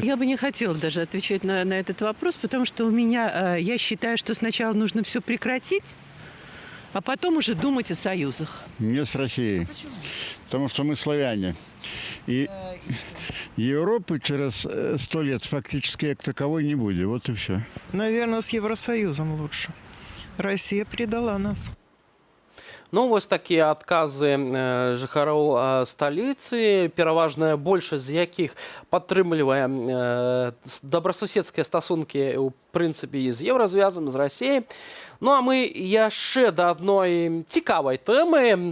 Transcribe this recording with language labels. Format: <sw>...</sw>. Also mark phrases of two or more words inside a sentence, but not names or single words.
<ru>Я бы не хотела даже отвечать на этот вопрос, потому что у меня, я считаю, что сначала нужно все прекратить, а потом уже думать о союзах. Не с Россией. Почему? Потому что мы славяне. И Европы через 100 лет фактически как таковой не будет. Вот и все. Наверное, с Евросоюзом лучше. Россия предала нас.</ru> <be>Ну, вось такія адказы жыхароў сталіцы, пераважная большасць з якіх падтрымлівае добрасуседскія стасункі, у прынцыпе, і з еўразвязам, з Расіяй. Ну, а мы яшчэ да адной цікавай тэмы.</be>